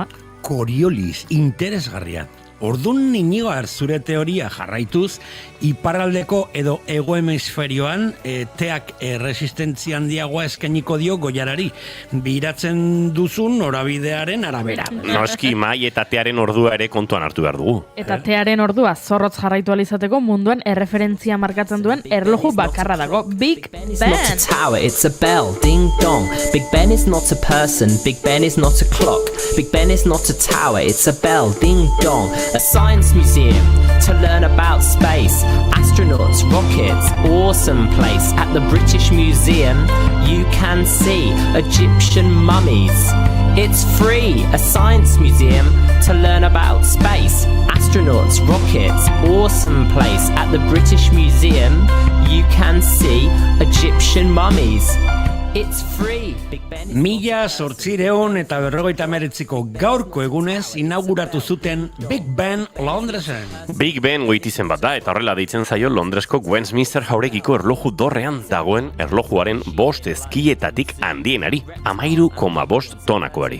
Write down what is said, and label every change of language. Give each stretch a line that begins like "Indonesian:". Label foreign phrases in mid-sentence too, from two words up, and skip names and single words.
Basque: Coriolis, interesgarria. Ordun Inigo zure teoria jarraituz, iparraldeko edo hego hemisferioan teak resistentzia handiagoa eskainiko dio goiarari, biratzen duzun norabidearen arabera. Noski, Mai eta tearen ordua ere kontuan hartu behar dugu. Eta tearen ordua zorrotz jarraitu alizateko munduan erreferentzia markatzen duen erloju bakarra dago, Big Ben.
English: It's not a tower, it's a bell, ding dong. Big Ben is not a person, Big Ben is not a clock. Big Ben is not a tower, it's a bell, ding dong. A science museum to learn about space, astronauts, rockets, awesome place. At the British Museum you can see Egyptian mummies. It's free, a science museum to learn about space, astronauts, rockets, awesome place. At the British Museum you can see Egyptian mummies. It's free. Big Ben.
Basque: 1889ko gaurko egunez inauguratu zuten Big Ben Londresen. Big Ben goitizen bat da, eta horrela deitzen zaio Londresko Westminster jauregiko erloju dorrean dagoen erlojuaren 5 ezkietatik handienari, 13,5 tonakoari.